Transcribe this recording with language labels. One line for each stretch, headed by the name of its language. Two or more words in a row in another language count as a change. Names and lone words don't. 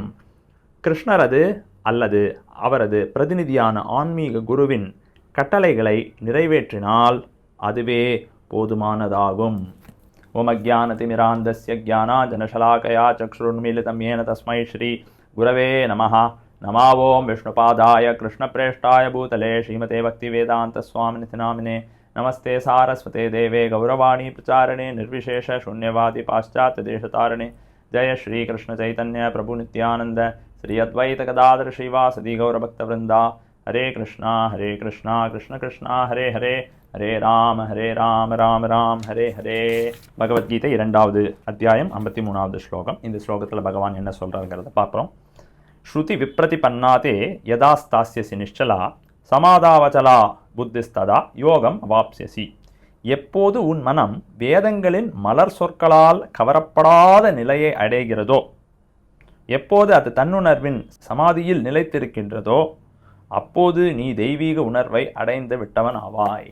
Tamil: கிருஷ்ணரது அல்லது அவரது பிரதிநிதியான ஆன்மீக குருவின் கட்டளைகளை நிறைவேற்றினால் அதுவே போதுமானதாகும்.
Sanskrit: ओमज्ञानतिमिरान्धस्य ज्ञानाञ्जनशलाकया चक्षुरुन्मीलितं येन तस्मै श्री गुरवे नमः. नमो ॐ विष्णुपादाय कृष्णप्रेष्ठाय भूतले श्रीमते भक्तिवेदान्त स्वामिन्निति नामिने नमस्ते सारस्वते देवे गौरवाणी प्रचारिणे निर्विशेष शून्यवादी पाश्चात्य देशतारणे जय श्री कृष्ण चैतन्य प्रभु नित्यानंद श्री अद्वैत गदाधर श्रीवासदि गौरभक्तवृंदा. हरे कृष्णा कृष्ण कृष्णा हरे हरे हरे राम राम राम हरे हरे.
Tamil: பகவத்கீதை 2வது அத்தியாயம் 53வது ஸ்லோகம். இந்த ஸ்லோகத்தில் பகவான் என்ன சொல்கிறாருங்கிறத பார்க்குறோம்.
Sanskrit: श्रुति विप्रतिपन्ना ते यदा स्थास्यसि निश्चला समाधावचला बुद्धिस्तदा योगम् अवाप्स्यसि.
Tamil: எப்போது உன் மனம் வேதங்களின் மலர் சொற்களால் கவரப்படாத நிலையை அடைகிறதோ, எப்போது அது தன்னுணர்வின் சமாதியில் நிலைத்திருக்கின்றதோ, அப்போது நீ தெய்வீக உணர்வை அடைந்து விட்டவன் ஆவாய்.